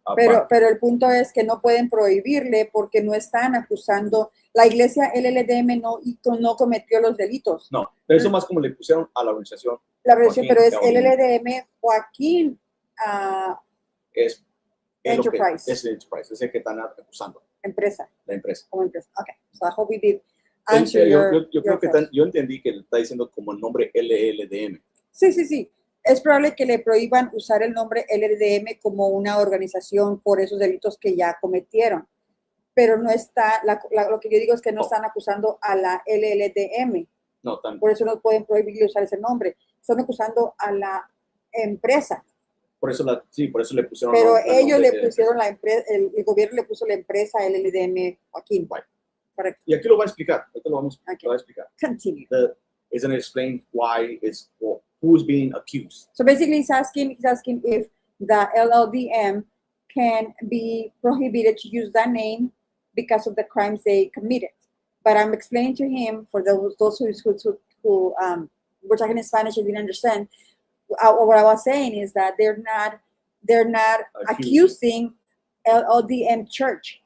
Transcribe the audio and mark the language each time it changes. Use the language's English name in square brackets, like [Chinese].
[Spanish] Pero el punto es que no pueden prohibirle porque no están acusando. La iglesia LLDM no cometió los delitos. No, pero eso más como le pusieron a la organización. La organización, pero es Joaquín. LLDM Joaquín Es [English] Enterprise. [Spanish] Es el Enterprise, es el que están acusando. Empresa. La empresa. Como empresa. Okay. [English] So I hope we did answer your [Spanish] creo que [English] question. [Spanish] yo entendí que le está diciendo como el nombre LLDM. Sí. Es probable que le prohíban usar el nombre LLDM como una organización por esos delitos que ya cometieron. Pero no está, lo que yo digo es que no están acusando a la LLDM. No, Por eso no pueden prohibirle usar ese nombre. Están acusando a la empresa. Por eso le pusieron. Pero ellos le pusieron la empresa, el gobierno le puso la empresa LLDM Joaquín. [English] Right. [Spanish] Correcto. Y aquí lo va a explicar. Lo va a explicar. [English] Continue. It's going to explain why who's being accused. So basically, he's asking if the LLDM can be prohibited to use that name because of the crimes they committed. But I'm explaining to him, for those who were talking in Spanish and didn't understand, what I was saying is that they're not accusing LLDM Church.